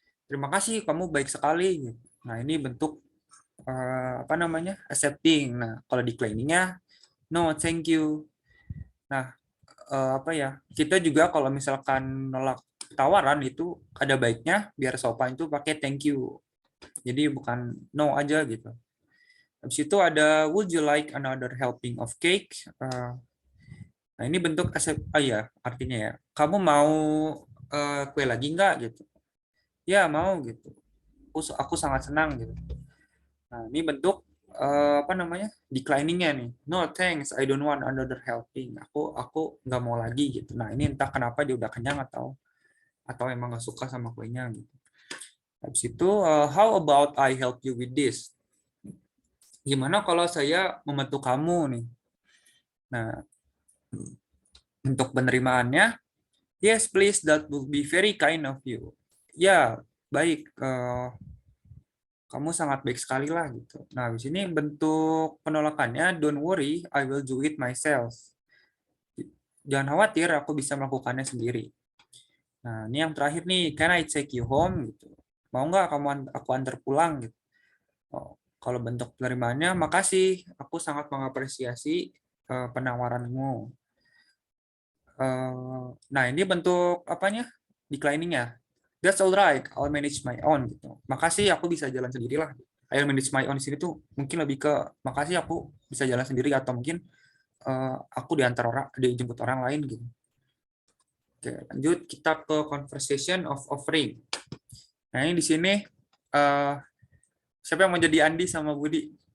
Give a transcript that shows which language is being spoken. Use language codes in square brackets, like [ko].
[id] Terima kasih kamu baik sekali gitu. Nah, ini bentuk accepting. Nah, kalau declining-nya [en] no thank you. [id] Nah, kita juga kalau misalkan nolak tawaran itu ada baiknya biar sopan itu pakai [en] thank you. [id] Jadi bukan no aja gitu. Habis itu ada [en] would you like another helping of cake? [id] Nah, ini bentuk artinya ya. Kamu mau kue lagi nggak gitu? Ya, mau gitu. Aku sangat senang gitu. Nah, ini bentuk declining-nya nih. [en] No thanks, I don't want another helping. [id] Aku nggak mau lagi gitu. Nah, ini entah kenapa dia udah kenyang atau emang nggak suka sama kuenya gitu. Habis itu [en] how about I help you with this? [id] Gimana kalau saya membantu kamu nih? Nah, untuk penerimaannya, [en] yes please, that will be very kind of you. [id] Ya, baik. Kamu sangat baik sekali lah gitu. Nah, di sini bentuk penolakannya, [en] don't worry, I will do it myself. [id] Jangan khawatir, aku bisa melakukannya sendiri. Nah, ini yang terakhir nih, [en] can I take you home [id] gitu. Mau nggak aku antar pulang gitu. Kalau bentuk penerimaannya, makasih, aku sangat mengapresiasi penawaranmu. Nah, ini bentuk apanya? Declining-nya. [en] That's alright, I'll manage my own gitu. [id] Makasih, aku bisa jalan sendirilah. [en] I'll manage my own [id] di sini tuh mungkin lebih ke makasih aku bisa jalan sendiri atau mungkin aku dijemput orang lain gitu. Oke, lanjut kita ke [en] conversation of offering. [id] Nah, ini di sini siapa yang mau jadi Andi sama Budi?